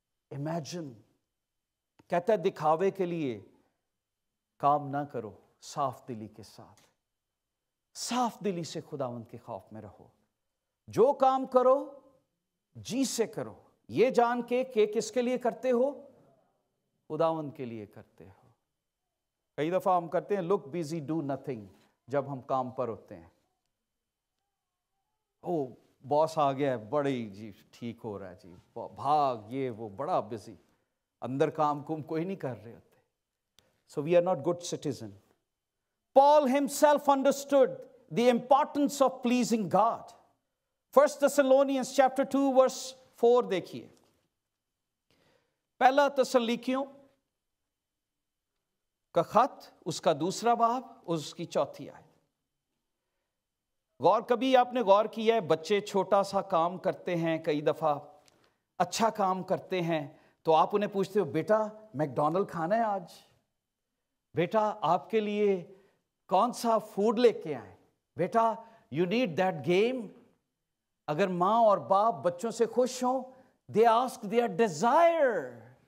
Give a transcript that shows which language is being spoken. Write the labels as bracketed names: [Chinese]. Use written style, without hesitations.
[Urdu] Imagine, کہتا ہے دکھاوے کے لیے کام نہ کرو، صاف دلی کے ساتھ، صاف دلی سے خداوند کے خوف میں رہو۔ جو کام کرو جی سے کرو، یہ جان کے کہ کس کے لیے کرتے ہو، خداوند کے لیے کرتے ہو۔ کئی دفعہ ہم کرتے ہیں [English] look busy do nothing [Urdu] جب ہم کام پر ہوتے ہیں۔ او باس آ گیا ہے، بڑی جی ٹھیک ہو رہا ہے جی، بھاگ یہ وہ، بڑا بزی، اندر کام کوئی نہیں کر رہے ہوتے۔ [English] So we are not good citizen. Paul himself understood the importance of pleasing God. 1 Thessalonians chapter 2 verse 4 [Urdu] دیکھیے، پہلا تسلیکیوں کا خط، اس کا دوسرا باب، اس کی چوتھی آیت۔ کبھی آپ نے غور کیا ہے بچے چھوٹا سا کام کرتے ہیں، کئی دفعہ اچھا کام کرتے ہیں تو آپ انہیں پوچھتے ہو بیٹا میکڈونلڈ کھانا ہے آج، بیٹا آپ کے لیے کون سا فوڈ لے کے آئیں، بیٹا [English] You need that game. [Urdu] اگر ماں اور باپ بچوں سے خوش ہوں، [English] they ask their desire.